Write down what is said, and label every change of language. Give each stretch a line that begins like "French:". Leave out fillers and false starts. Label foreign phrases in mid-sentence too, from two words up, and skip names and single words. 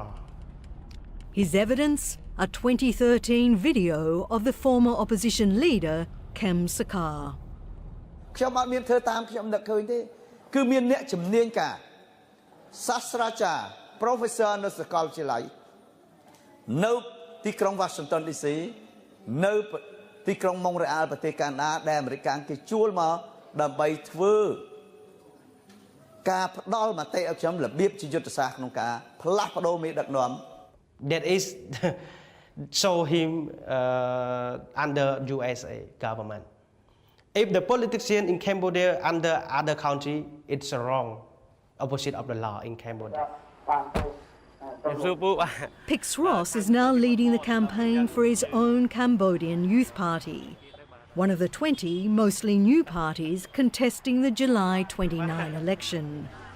English: His evidence? A 2013 video of the former opposition leader, Kem Sokha.
Khmer: No ទីក្រុង Washington DC នៅទីក្រុង Montreal ប្រទេសកាណាដាដែលអាមេរិកគេជួលមកដើម្បីធ្វើការផ្ដល់មតិឲ្យខ្ញុំរបៀបជាយុទ្ធសាស្ត្រក្នុងការផ្លាស់ប្ដូរមេដឹកនាំ
English: That is show him under USA government. If the politician in Cambodia under other country, it's wrong, opposite of the law in Cambodia. Pix Ross is now leading the campaign for his own Cambodian Youth Party, one of the 20 mostly new parties contesting the July 29 election.